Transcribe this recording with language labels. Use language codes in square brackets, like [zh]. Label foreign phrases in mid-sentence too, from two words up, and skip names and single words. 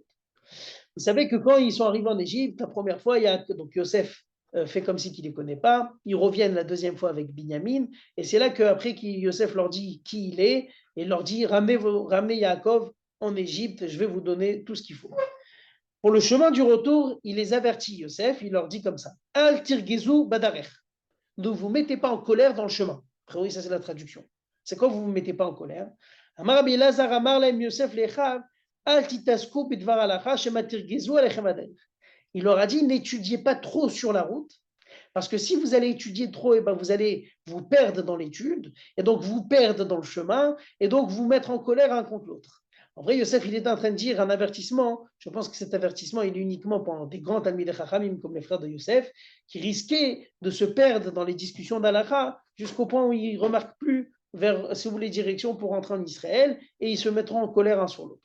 [fr] Vous savez que quand ils sont arrivés en Égypte, la première fois, donc Yosef fait comme si qu'il ne les connaît pas, ils reviennent la deuxième fois avec Binyamin, et c'est là qu'après Yosef leur dit qui il est, et leur dit ramenez Yaakov en Égypte, je vais vous donner tout ce qu'il faut. Pour le chemin du retour, il les avertit, Yosef, il leur dit comme ça, [he] אל תרגזו בדרך. [fr] Ne vous mettez pas en colère dans le chemin. Après, oui, ça c'est la traduction. C'est quand vous ne vous mettez pas en colère. [he] אמר רבי אלעזר אמר להם יוסף לאחיו, אל תתעסקו בדבר הלכה שמא תרגזו עליכם בדרך. [fr] Il leur a dit, n'étudiez pas trop sur la route, Parce que si vous allez étudier trop, et ben vous allez vous perdre dans l'étude, et donc vous perdre dans le chemin, et donc vous mettre en colère un contre l'autre. En vrai, Yosef, il est en train de dire un avertissement. Je pense que cet avertissement, il est uniquement pour des grands [he] תלמידי חכמים [fr] comme les frères de Yosef, qui risquaient de se perdre dans les discussions d'Halakha jusqu'au point où ils ne remarquent plus vers, si vous voulez, direction pour rentrer en Israël, et ils se mettront en colère un sur l'autre.